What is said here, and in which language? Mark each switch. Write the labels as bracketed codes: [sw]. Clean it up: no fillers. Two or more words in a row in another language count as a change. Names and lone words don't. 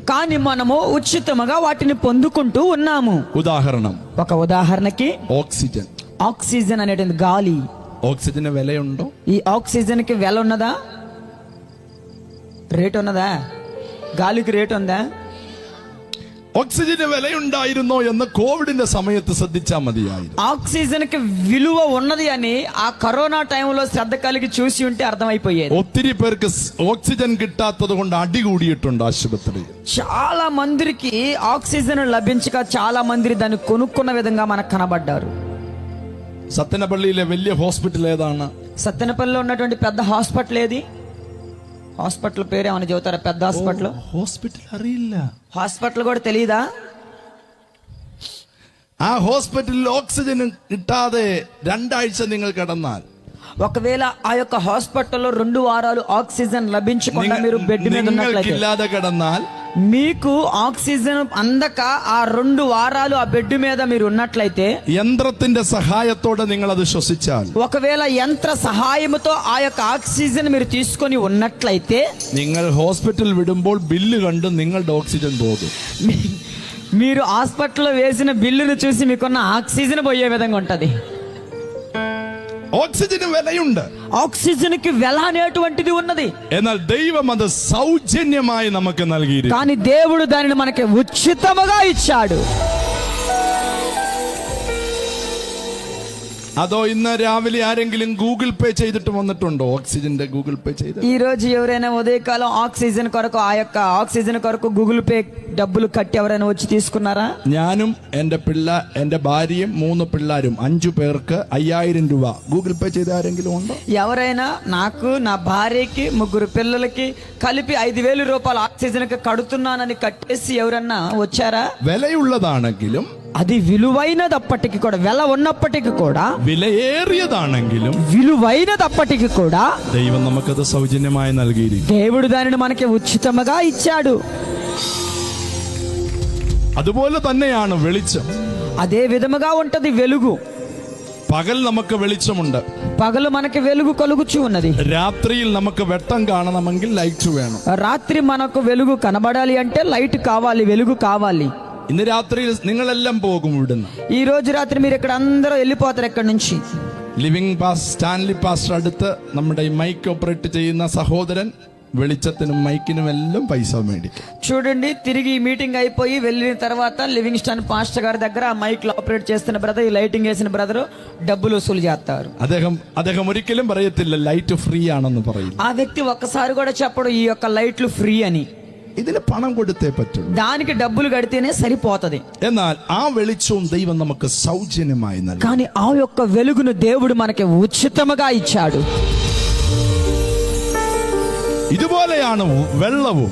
[te] కానీ మనము ఉచితముగా వాటిని పొందుకుంటూ ఉన్నాము. [ml] ഉദാഹരണം, [te] ఒక ఉదాహరణకి [ml] ഓക്സിജൻ. [te] ఆక్సిజన్ అనేటువంటి గాలి. [ml] ഓക്സിജന് വിലയുണ്ടോ? [te] ఈ ఆక్సిజన్ కి వెల ఉన్నదా? రేట్ ఉన్నదా? గాలికి రేట్ ఉందా? [ml] ഓക്സിജന് വിലയുണ്ടായിരുന്നോ എന്ന് കോവിഡിന്റെ സമയത്ത് ശ്രദ്ധിച്ചാൽ മതിയായിരുന്നു. [te] ఆక్సిజన్ కి విలువ ఉన్నది అని ఆ కరోనా టైంలో శ్రద్ధ కలిగి చూసి ఉంటే అర్థమైపోయేది. [ml] ഒത്തിരി പേർക്ക് ഓക്സിജൻ കിട്ടാത്തത് കൊണ്ട് അടികൂടിയിട്ടുണ്ട് ആശുപത്രി. [te] చాలా మందికి ఆక్సిజన్ లభించక చాలా మంది దాన్ని కొనుక్కున్న విధంగా మనకు కనబడ్డారు. [ml] സത്തനപള്ളിയിലെ വലിയ ഹോസ്പിറ്റൽ ഏതാണ്? [te] సత్తెనపల్లిలో ఉన్నటువంటి పెద్ద హాస్పిటల్ ఏది? హాస్పిటల్ పేరు ఏమైనా చెబుతారా? పెద్ద హాస్పిటల్. [ml] ഹോസ്പിറ്റൽ അറിയില്ല. [te] హాస్పిటల్ కూడా తెలియదా? [ml] ആ ഹോസ്പിറ്റലിൽ ഓക്സിജൻ കിട്ടാതെ 2 ആഴ്ച നിങ്ങൾ കിടന്നാൽ, [te] ఒకవేళ ఆ యొక్క హాస్పిటల్లో 2 వారాలు ఆక్సిజన్ లభించకుండా మీరు బెడ్ మీద ఉన్నట్లయితే, [ml] നിങ്ങൾക്കില്ലാതെ കിടന്നാൽ, [te] మీకు ఆక్సిజన్ అందక ఆ 2 వారాలు ఆ బెడ్ మీద మీరు ఉన్నట్లయితే, [ml] യന്ത്രത്തിന്റെ സഹായത്തോടെ നിങ്ങൾ അത് ശ്വസിച്ചാൽ, [te] ఒకవేళ యంత్ర సహాయముతో ఆ యొక్క ఆక్సిజన్ మీరు తీసుకొని ఉన్నట్లయితే, [ml] നിങ്ങൾ ഹോസ്പിറ്റൽ വിടുമ്പോൾ ബില്ല് കണ്ട് നിങ്ങളുടെ ഓക്സിജൻ പോകും. [te] మీరు హాస్పిటల్లో వేసిన బిల్లును చూసి మీకున్న ఆక్సిజన్ పోయే విధంగా ఉంటది. [ml] ഓക്സിജന് വിലയുണ്ട്. [te] ఆక్సిజన్కి వెల అనేటువంటిది ఉన్నది. [ml] എന്നാൽ ദൈവം അത് സൗജന്യമായി നമുക്ക് നൽകിയിരിക്കുന്നു. [te] కానీ దేవుడు దానిని మనకి ఉచితముగా ఇచ్చాడు. [ml] അതോ ഇന്ന് രാവിലെ ആരെങ്കിലും ഗൂഗിൾ പേ ചെയ്തിട്ട് വന്നിട്ടുണ്ടോ? ഓക്സിജന്റെ ഗൂഗിൾ പേ ചെയ്ത് [te] ఈ రోజు ఎవరైనా ఉదయకాలం ఆక్సిజన్ కొరకు ఆ యొక్క ఆక్సిజన్ కొరకు గూగుల్ పే డబ్బులు కట్టి ఎవరైనా వచ్చి తీసుకున్నారా? [ml] ഞാനും എന്റെ ഭാര്യയും 3 പിള്ളേരും 5 പേർക്ക് 5000 രൂപ ഗൂഗിൾ പേ ചെയ്ത ആരെങ്കിലും ഉണ്ടോ? [te] ఎవరైనా నాకు నా భార్యకి 3 పిల్లలకి కలిపి 5000 రూపాయలు ఆక్సిజన్ కి కడుతున్నానని కట్టేసి ఎవరన్నా వచ్చారా? [ml] വിലയുള്ളതാണെങ്കിലും [te] అది విలువైనదప్పటికి కూడా, వెల ఉన్నప్పటికీ కూడా, [ml] വിലയേറിയതാണെങ്കിലും [te] విలువైనదప్పటికి కూడా [ml] ദൈവം നമുക്കത് സൗജന്യമായി നൽകിയിരിക്കുന്നു. [te] దేవుడు దానిని మనకి ఉచితముగా ఇచ్చాడు. [ml] അതുപോലെ തന്നെയാണ് വെളിച്ചം. [te] అదే విధముగా ఉంటది వెలుగు. [ml] പകൽ നമുക്ക് വെളിച്ചമുണ്ട്. [te] పగలు మనకి వెలుగు కలుగుచూ ఉన్నది. [ml] രാത്രിയിൽ നമുക്ക് വെട്ടം കാണണമെങ്കിൽ ലൈറ്റ് വേണം. [te] రాత్రి మనకు వెలుగు కనబడాలి అంటే లైట్ కావాలి, వెలుగు కావాలి. [ml] ഇന്ന് രാത്രിയിൽ നിങ്ങളെല്ലാം പോകും ഇവിടുന്ന്. [te] ఈ రోజు రాత్రి మీరు ఇక్కడ అందరూ వెళ్ళిపోతారు ఇక్కడి నుంచి. [ml] ലിവിംഗ് പാസ് സ്റ്റാൻലി പാസ്റ്റർ അടുത്ത് നമ്മുടെ ഈ [en] mike operate [ml] ചെയ്യുന്ന സഹോദരൻ വെളിച്ചത്തിനും മൈക്കിനും എല്ലാം പൈസ മേടിക്കും. [te] చూడండి, తిరిగి ఈ మీటింగ్ అయిపోయి వెళ్ళిన తర్వాత లివింగ్ స్టాన్ పాస్టర్ గారి దగ్గర ఆ మైక్ లో ఆపరేట్ చేస్తున్న బ్రదర్, ఈ లైటింగ్ వేసిన బ్రదర్ డబ్బులు వసూలు చేస్తారు. [ml] അദ്ദേഹം ഒരിക്കലും പറയത്തില്ല [en] light free [ml] ആണെന്ന് പറയും. [te] ఆ వ్యక్తి ఒక్కసారి కూడా చెప్పడు ఈ యొక్క లైట్లు ఫ్రీ అని. [ml] ഇതിന് പണം കൊടുത്തേ പറ്റൂ. [te] దానికి డబ్బులు కడితేనే సరిపోతది. [ml] എന്നാൽ ആ വെളിച്ചവും ദൈവം നമുക്ക് സൗജന്യമായി നൽകി. [te] కానీ ఆ యొక్క వెలుగును దేవుడు మనకి ఉచితముగా ఇచ్చాడు. [ml] ഇതുപോലെയാണ് വെള്ളവും.